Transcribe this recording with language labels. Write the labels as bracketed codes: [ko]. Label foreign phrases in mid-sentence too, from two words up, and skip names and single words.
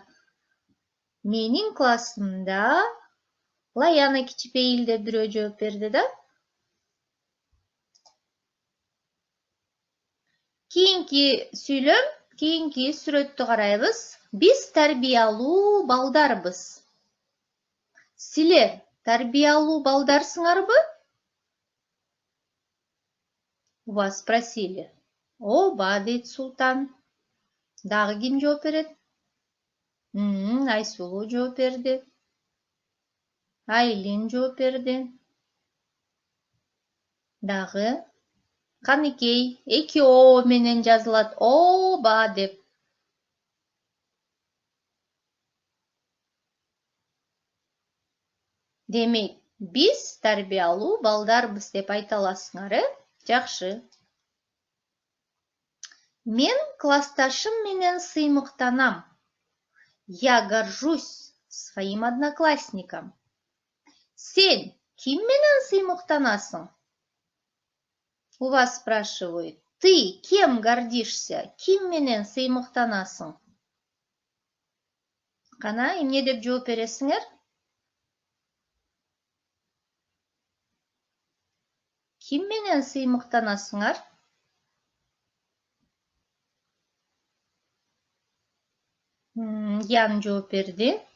[ky] Менин классымда Лаяна кичипейил деп бирөө жооп берди да. Кийинки сүйлөм, кийинки сүрөттү карайбыз. Биз тарбиялуу балдарбыз. Силер тарбиялуу балдарсыңарбы? [ru] У вас спросили. [ky] Ооба, дейт Султан. Дагы ким жооп берет? Айсулуу жооп берди. Айлин жооп берди. Дагы Каныкей, эки О менен жазылат. Ооба деп. Демек, биз тарбиялуу балдарбыз деп айта аласыңар, Жакшы. Мен классташым менен сыймыктанам. [ru] Я горжусь своим одноклассником. [ky] Сен ким менен сыймыктанасың? [ru] У вас спрашивают. Ты кем гордишься? [ky] Ким менен сыймыктанасың? Кана, эмне деп жооп бересиңер? Ким менен сыймыктанасыңар? Ян жооп берди.